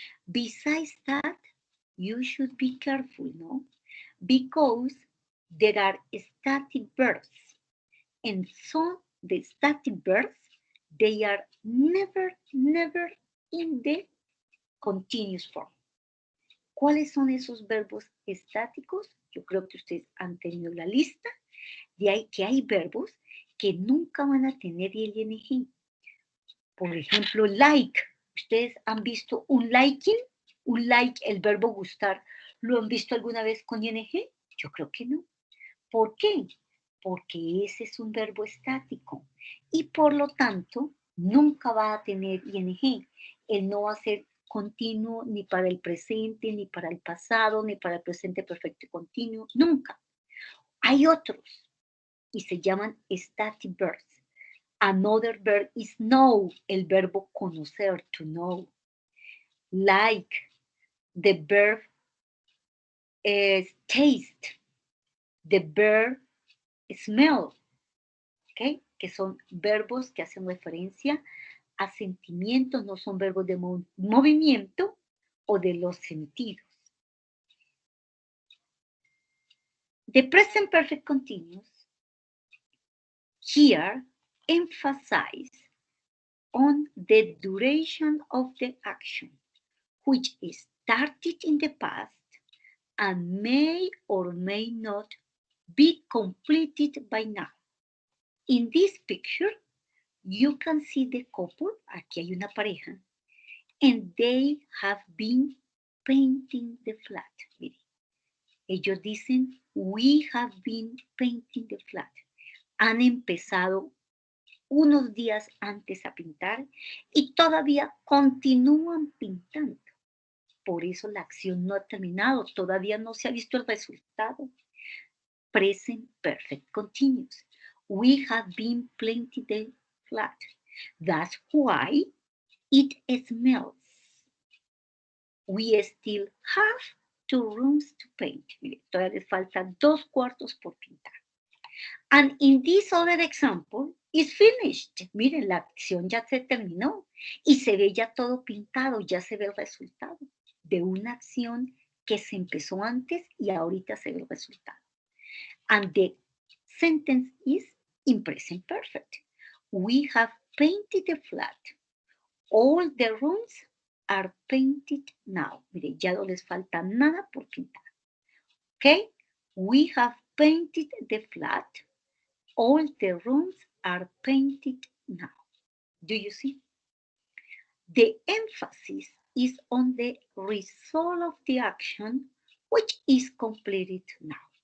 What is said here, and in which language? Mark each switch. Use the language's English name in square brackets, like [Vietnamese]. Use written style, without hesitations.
[English] Besides that, you should be careful, no? Because there are static verbs, and so the static verbs, they are never in the continuous form. [Spanish] ¿Cuáles son esos verbos estáticos? Yo creo que ustedes han tenido la lista de que hay verbos que nunca van a tener ing. Por ejemplo, like. ¿Ustedes han visto un liking? Un like, el verbo gustar, ¿lo han visto alguna vez con ing? Yo creo que no. ¿Por qué? Porque ese es un verbo estático y por lo tanto nunca va a tener ing. Él no va a ser continuo ni para el presente, ni para el pasado, ni para el presente perfecto continuo, nunca. Hay otros y se llaman static verbs. [English] Another verb is know, [Spanish] el verbo conocer, [English] to know. Like, the verb is taste, the verb smell, ¿ok? [Spanish] Que son verbos que hacen referencia a sentimientos, no son verbos de movimiento o de los sentidos. [English] The present perfect continuous here emphasize on the duration of the action, which is started in the past and may or may not be completed by now. In this picture, you can see the couple, [Spanish] aquí hay una pareja, [English] and they have been painting the flat. [Spanish] Miren, ellos dicen, [English] we have been painting the flat. [Spanish] Han empezado unos días antes a pintar y todavía continúan pintando. Por eso la acción no ha terminado, todavía no se ha visto el resultado. [English] Present perfect continuous. We have been painting the flat. That's why it smells. We still have 2 rooms to paint. [Spanish] Mire, todavía les faltan 2 cuartos por pintar. [English] And in this other example, it's finished. [Spanish] Miren, la acción ya se terminó y se ve ya todo pintado, ya se ve el resultado de una acción que se empezó antes y ahorita se ve el resultado. [English] And the sentence is in present perfect. We have painted the flat. All the rooms are painted now. [Spanish] Mire, ya no les falta nada por pintar. [English] Okay? We have painted the flat. All the rooms are painted now. Do you see? The emphasis is on the result of the action, which is completed now.